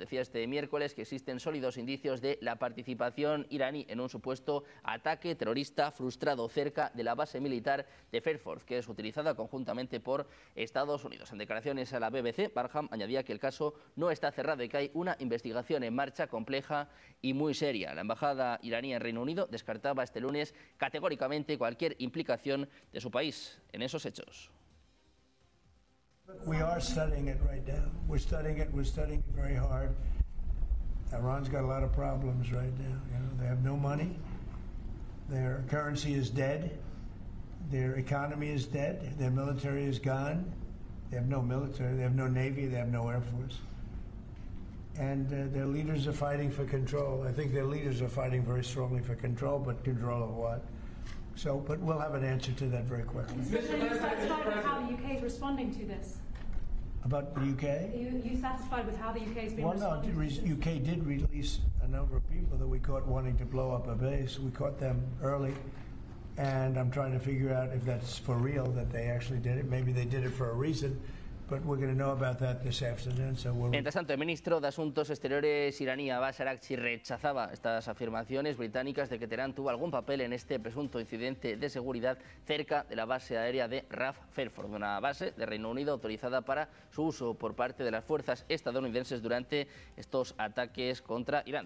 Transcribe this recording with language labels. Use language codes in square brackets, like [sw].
[es] Decía este miércoles que existen sólidos indicios de la participación iraní en un supuesto ataque terrorista frustrado cerca de la base militar de Fairforth, que es utilizada conjuntamente por Estados Unidos. En declaraciones a la BBC, Burnham añadía que el caso no está cerrado y que hay una investigación en marcha compleja y muy seria. La embajada iraní en Reino Unido descartaba este lunes categóricamente cualquier implicación de su país en esos hechos. [en] We are studying it right now. We're studying it very hard. Iran's got a lot of problems right now. You know, they have no money. Their currency is dead. Their economy is dead. Their military is gone. They have no military. They have no navy. They have no air force. And their leaders are fighting for control. I think their leaders are fighting very strongly for control, but control of what? So, but we'll have an answer to that very quickly. Mr. President, are you satisfied with how the UK is responding to this? About the UK? Are you satisfied with how the UK has been responding? Well, no, the UK did release a number of people that we caught wanting to blow up a base. We caught them early, and I'm trying to figure out if that's for real, that they actually did it. Maybe they did it for a reason. But we're going to know about that this afternoon, so we'll... [es] Mientras tanto, el ministro de Asuntos Exteriores iraní, Abbas Araghchi, rechazaba estas afirmaciones británicas de que Teherán tuvo algún papel en este presunto incidente de seguridad cerca de la base aérea de RAF Fairford, una base de Reino Unido autorizada para su uso por parte de las fuerzas estadounidenses durante estos ataques contra Irán.